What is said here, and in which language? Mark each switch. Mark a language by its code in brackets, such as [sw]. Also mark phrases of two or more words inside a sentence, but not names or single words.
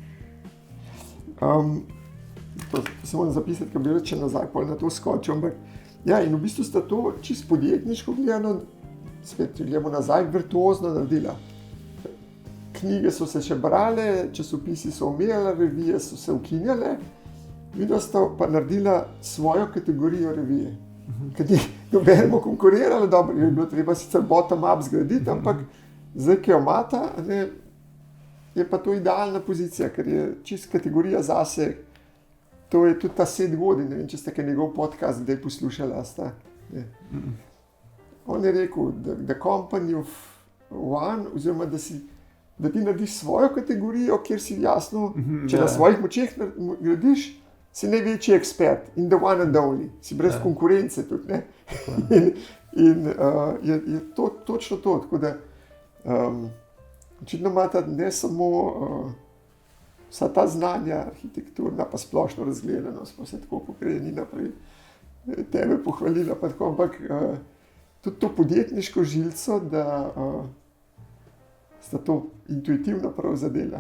[sl] To se moram zapisati, ker bi reče nazaj, pol na to skočil, ampak in v bistvu sta to čisto podjetniško gledano, spet gledamo nazaj, virtuozno naredila. Knjige so se še brale, časopisi so omejali, revije so se ukinjale, videla sta pa naredila svojo kategorijo revije. Ker ni nobenemu konkurirala, dobro, je bilo treba sicer bottom-up zgraditi, ampak zdaj, ki jo imata, je pa to idealna pozicija, ker je čist kategorija zase. To je tudi ta Seth Godin, ne vem, če ste kaj njegov podcast kdaj poslušala. On je rekel, [en] the company of one, [sl] oziroma da ti narediš svojo kategorijo, kjer si jasno, če na svojih močeh gradiš, si največji ekspert in [en] the one and only, [sl] si brez konkurence tudi. In je to točno to, tako da očitno imata ne samo vsa ta znanja, arhitekturna, pa splošno razgledanost, pa vse tako, kot je Nina prej tebe pohvalila, pa tako, ampak tudi to podjetniško žilco, da sta to intuitivno prav zadela.